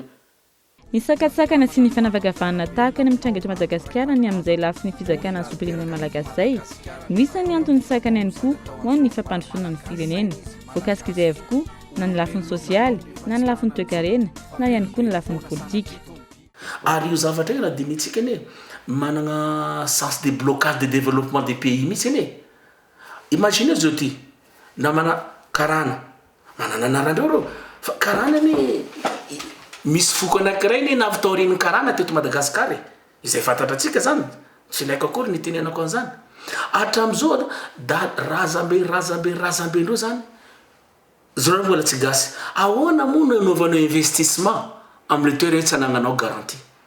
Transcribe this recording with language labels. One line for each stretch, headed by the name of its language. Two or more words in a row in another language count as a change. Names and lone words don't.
Malagasy: Ny sakatsakana sy ny fanavakavahana tahaka ny mitranga eto Madagasikara ny amin'izay lafy ny fizakana ny sopirenena malagasy zay no isan'ny antony sakana ihany koa ho ny fampandrosoana ny firenena voakasika izay avokoa na ny lafiny sosialy na ny lafiny toe-karena na ihany koa ny lafiny politika. Ary io zavatra io raha dinitsika ane manana
French: sens de blocage de développement des pays
Malagasy: mihitsy ane. Imagine zao ty namana karana manana anarandreo reo fa karana ni misy foko anankiray ny navitaoriny karana teto Madagasikara izay fantatratsika zany tsy laiko akory ny tenenako an'izany hatram'izao da razambe ndreo zany zao mbola tsy gasy ahoana moa no anaovanao investissement amin'ny toerana tsy anagnanao garantie